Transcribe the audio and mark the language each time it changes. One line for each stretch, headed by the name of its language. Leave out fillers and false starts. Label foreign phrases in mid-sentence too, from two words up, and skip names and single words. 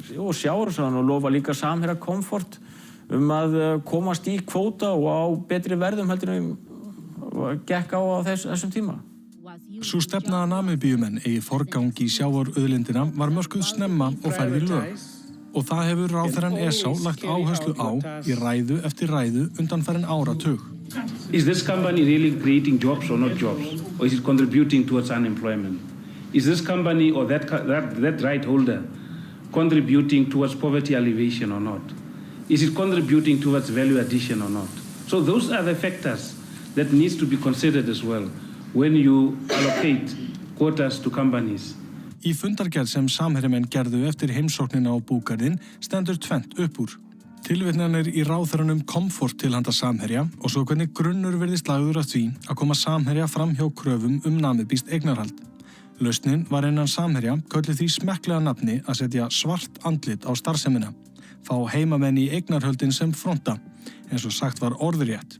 Icelandic: Og sjávarútvegsráðherrann lofa líka Samherja komfort að komast í kvóta og á betri verðum heldur en gekk á þessum tíma. Sú stefna að Namibíumenn eigi forgang í sjávarauðlindina var mörkuð snemma og færð í lög. Og það hefur ráðherrann ESA lagt áherslu á í ræðu eftir ræðu undanfarinn áratug.
English: Is this company really creating jobs or not jobs? Or is it contributing towards unemployment? Is this company or that right holder contributing towards poverty alleviation or not? Is it contributing towards value addition or not? So those are the factors that needs to be considered as well when you allocate quotas to companies.
Icelandic: Í fundargerð sem Samherjamenn gerðu eftir heimsóknina á búgarðinn stendur tvennt upp úr. Tilvitnanir í ráðherranum komfort til handa Samherja og svo hvernig grunnur virðist lagður að því að koma Samherja fram hjá kröfum namibískt eignarhald. Lausnin var innan Samherja kölluð því smekklega nafni að setja svart andlit á starfsemina, fá heimamenn í eignarhöldin sem fronta, eins og sagt var orðrétt.